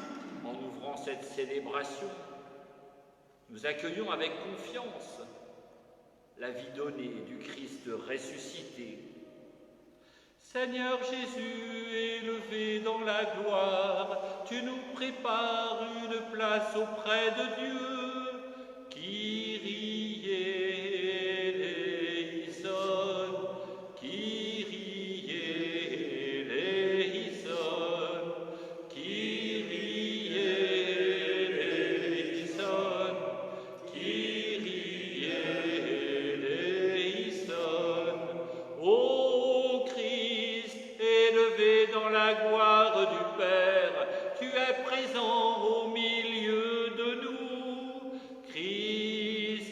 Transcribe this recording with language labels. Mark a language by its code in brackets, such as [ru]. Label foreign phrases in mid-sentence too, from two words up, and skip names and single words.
[fr] En ouvrant cette célébration, nous accueillons avec confiance la vie donnée du Christ ressuscité. Seigneur Jésus, élevé dans la gloire, tu nous prépares une place auprès de Dieu. [el] Κύριε ἐλέησον, Κύριε ἐλέησον, Κύριε ἐλέησον, Κύριε ἐλέησον. [fr] Ô Christ, élevé dans la gloire du Père, tu es présent au milieu de nous. Christ